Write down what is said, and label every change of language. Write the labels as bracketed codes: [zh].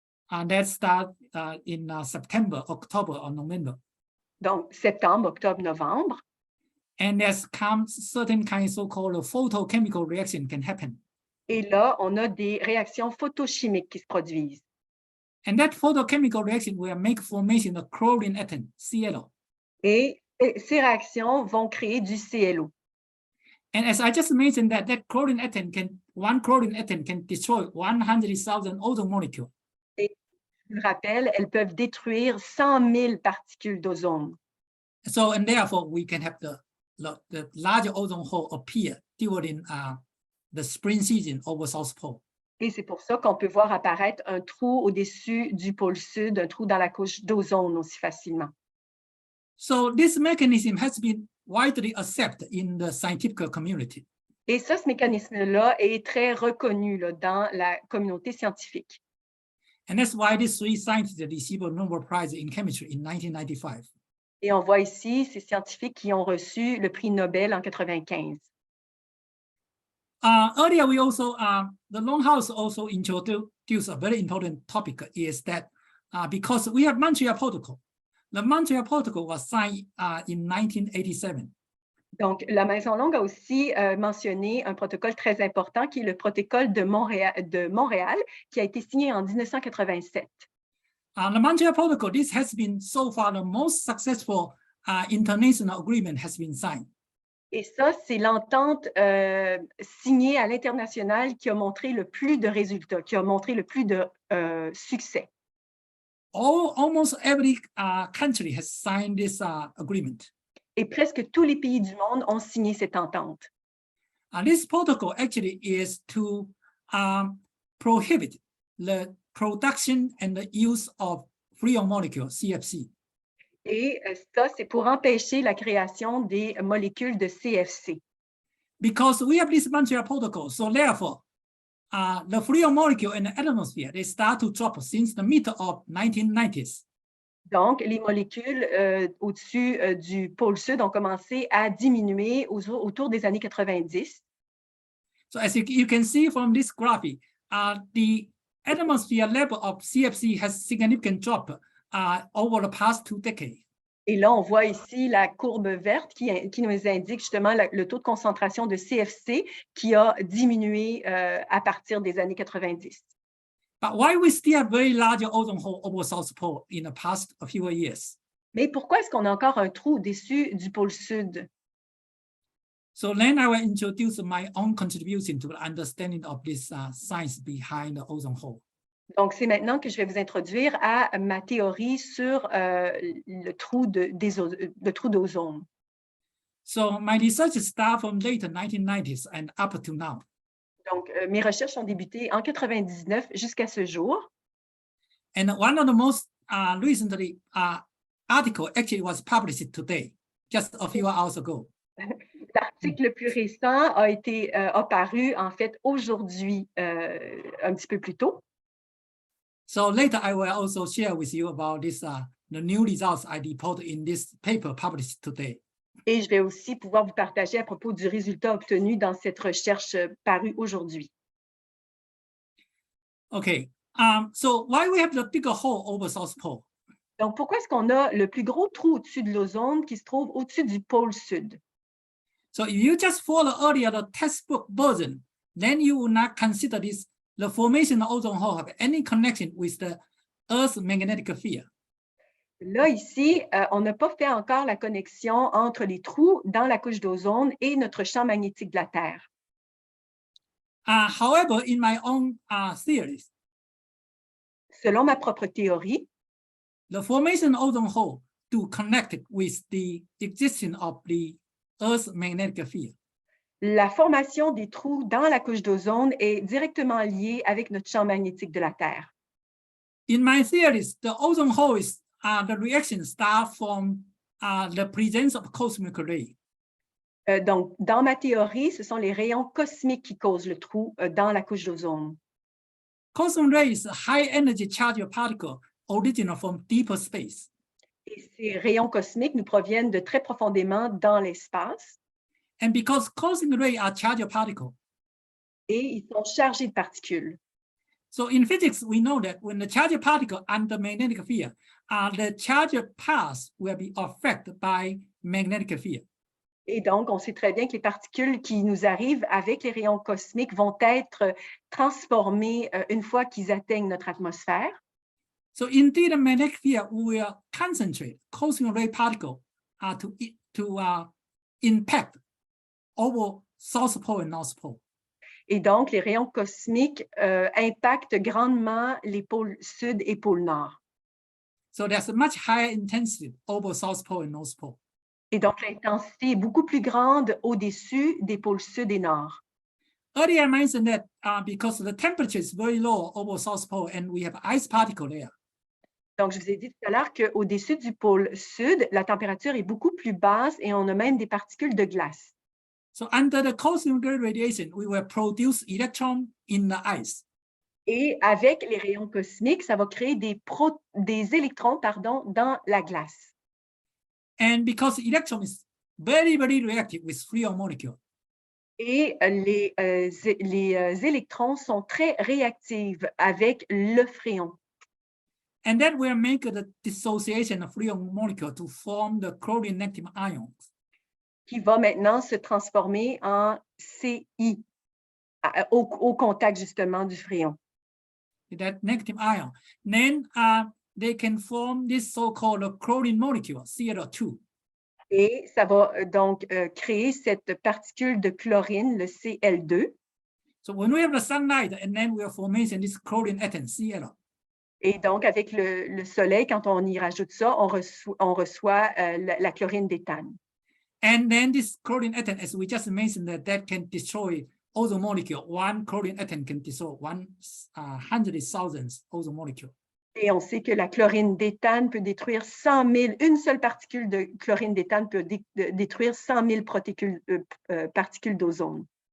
[en] that starts in September, October, or November. [fr] donc septembre, octobre, novembre, [en] And there's certain kinds so-called photochemical reaction can happen. [fr] et là, on a des réactions photochimiques qui se produisent. [en] And that photochemical reaction will make formation of chlorine atom, ClO. [fr] Et ces réactions vont créer du ClO. [en] And as I just mentioned that one chlorine atom can destroy 100,000 ozone molecules. [fr] Et je le rappelle, elles peuvent détruire 100 000 particules d'ozone. [en] So, and therefore we can have the larger ozone hole appear during the spring season over South Pole. [fr] Et c'est pour ça qu'on peut voir apparaître un trou au-dessus du pôle sud, un trou dans la couche d'ozone aussi facilement. [en] So this mechanism has been widely accepted in the scientific community. [fr] Et ça, ce mécanisme-là est très reconnu là, dans la communauté scientifique. [en] And that's why these three scientists received a Nobel Prize in chemistry in 1995. [fr] Et on voit ici ces scientifiques qui ont reçu le prix Nobel en 1995. [en] Earlier, we also, the Longhouse also introduced a very important topic is that because we have Montreal Protocol. The Montreal Protocol was signed in 1987. [fr] Donc, la Maison Longue a aussi mentionné un protocole très important qui est le protocole de Montréal qui a été signé en 1987. [en] The Montreal Protocol, this has been so far the most successful international agreement has been signed. [fr] Et ça, c'est l'entente signée à l'international qui a montré le plus de résultats, qui a montré le plus de succès. [en] Almost every country has signed this agreement. [fr] Et presque tous les pays du monde ont signé cette entente. [en] This protocol actually is to prohibit the production and the use of free molecule, CFC. [fr] Et ça, c'est pour empêcher la création des molécules de CFC. [en] Because we have this Montreal Protocol, so therefore, the free molecule in the atmosphere, they start to drop since the mid of 1990s. [fr] Donc, les molécules au-dessus du pôle sud ont commencé à diminuer autour des années 90. [en] So as you can see from this graphic, the atmosphere level of CFC has significant drop over the past 2 decades. [fr] Et là, on voit ici la courbe verte qui nous indique justement le taux de concentration de CFC qui a diminué à partir des années 90. [en] But why we still have very large ozone hole over South Pole in the past few years? [fr] Mais pourquoi est-ce qu'on a encore un trou au-dessus du pôle sud? [en] So then I will introduce my own contribution to the understanding of this science behind the ozone hole. [fr] Donc, c'est maintenant que je vais vous introduire à ma théorie sur le trou d'ozone. [en] So my research starts from late 1990s and up to now. [fr] Donc, mes recherches ont débuté en 99 jusqu'à ce jour. [en] And one of the most recently article actually was published today, just a few hours ago. [fr] L'article le plus récent a été apparu en fait aujourd'hui, un petit peu plus tôt. [en] So later I will also share with you about this the new results I report in this paper published today. [fr] Et je vais aussi pouvoir vous partager à propos du résultat obtenu dans cette recherche parue aujourd'hui. [en] Okay, so why we have the bigger hole over South Pole? [fr] Donc, pourquoi est-ce qu'on a le plus gros trou au-dessus de l'ozone qui se trouve au-dessus du pôle sud? [en] So if you just follow earlier the textbook version, then you will not consider this the formation of ozone hole have any connection with the Earth's magnetic field. [fr] Là, ici, on n'a pas fait encore la connexion entre les trous dans la couche d'ozone et notre champ magnétique de la Terre. [en] However, in my own theories, [fr] Selon ma propre théorie, [en] the formation of ozone hole to connect with the existence of the Earth's magnetic field. [fr] la formation des trous dans la couche d'ozone est directement liée avec notre champ magnétique de la Terre. [en] In my theories, the ozone hole is the reaction start from the presence of cosmic ray. [fr] Donc, dans ma théorie, ce sont les rayons cosmiques qui causent le trou dans la couche d'ozone. [en] Cosmic ray is a high energy charged particle original from deeper space. [fr] Et ces rayons cosmiques nous proviennent de très profondément dans l'espace [en] And because cosmic rays are charged particles, [fr] et ils sont chargés de particules. [en] so in physics, we know that when the charged particle under magnetic field, the charged paths will be affected by magnetic field. [fr] Et donc, on sait très bien que les particules qui nous arrivent avec les rayons cosmiques vont être transformées une fois qu'ils atteignent notre atmosphère. [en] So indeed, the magnetic field will concentrate cosmic ray particle to impact over South Pole and North Pole. [fr] Et donc, les rayons cosmiques impactent grandement les pôles sud et pôle nord. [en] So there's a much higher intensity over South Pole and North Pole. [fr] Et donc, l'intensité est beaucoup plus grande au-dessus des pôles sud et nord. [en] Earlier, I mentioned that because the temperature is very low over South Pole and we have ice particle there. [fr] Donc, je vous ai dit tout à l'heure qu'au-dessus du pôle sud, la température est beaucoup plus basse et on a même des particules de glace. [en] So under the cosmic ray radiation, we will produce electrons in the ice. [fr] Et avec les rayons cosmiques, ça va créer des électrons dans la glace. [en] And because electron is very, very reactive with Freon molecule. [fr] Et les électrons sont très réactifs avec le fréon. [en] And that will make the dissociation of Freon molecule to form the chlorine negative ions. [fr] Qui va maintenant se transformer en CI au contact justement du fréon. [en] That negative ion. Then they can form this so-called chlorine molecule, Cl2. [fr] Et ça va donc créer cette particule de chlorine, le Cl2. [en] So when we have the sunlight, and then we are formation this chlorine atom, Cl. [fr] Et donc, avec le soleil, quand on y rajoute ça, on reçoit la chlorine d'éthane. [en] And then this chlorine atom, as we just mentioned, that can destroy ozone molecule. One chlorine atom can destroy 100,000 ozone molecule. [fr] Et on sait que la chlorine d'éthane peut détruire 100 000, une seule particule de chlorine d'éthane peut détruire 100 000 particules d'ozone.